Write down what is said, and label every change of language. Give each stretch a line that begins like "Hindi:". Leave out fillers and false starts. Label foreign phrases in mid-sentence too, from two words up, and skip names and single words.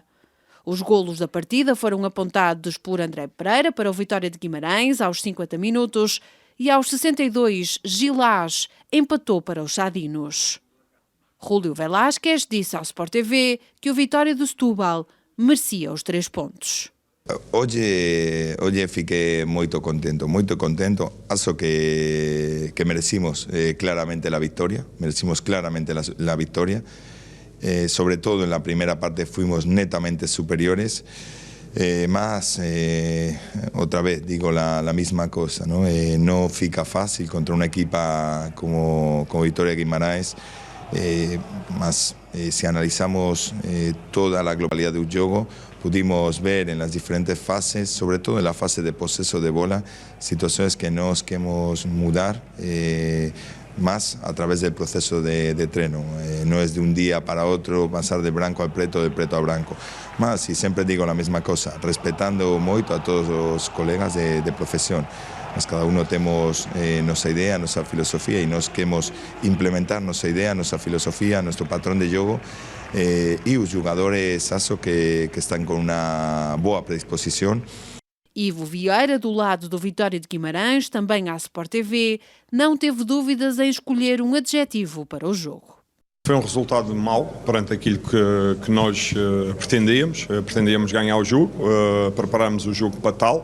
Portuguese: Os golos da partida foram apontados por André Pereira para o Vitória de Guimarães aos 50 minutos, e aos 62, Gilás empatou para os Sadinos. Júlio Velásquez disse ao Sport TV que o Vitória de Setúbal merecia os 3 pontos. Hoy fiquei muito contento. Acho que
Spanish: merecimos claramente la victoria, sobre todo en la primera parte fuimos netamente superiores. más, otra vez digo la misma cosa, ¿no? No
Portuguese: fica fácil
Spanish: contra una equipa como Vitória Guimarães, más si analizamos toda la globalidad del juego, pudimos ver en las diferentes fases, sobre todo en la fase de poseso de bola, situaciones que nos queremos mudar más a través del proceso de treino. No es de un día para otro pasar de branco al preto,
Portuguese: de preto a branco.
Spanish: Más, y siempre digo la misma cosa, respetando moito a
Portuguese: todos os colegas
Spanish: de profesión.
Portuguese: Mas cada uno temos nosa idea, nosa filosofía, e nos queremos implementar nosa idea, nosa filosofía,
Spanish: nuestro patrón
Portuguese: de jogo, e os jogadores acho que están
Spanish: con una
Portuguese: boa predisposición. Ivo Vieira, do lado do Vitória de Guimarães, também à Sport TV, não teve dúvidas em escolher um adjetivo para o jogo. Foi um resultado mau perante aquilo que nós pretendíamos. Pretendíamos ganhar o jogo, preparamos o jogo para tal.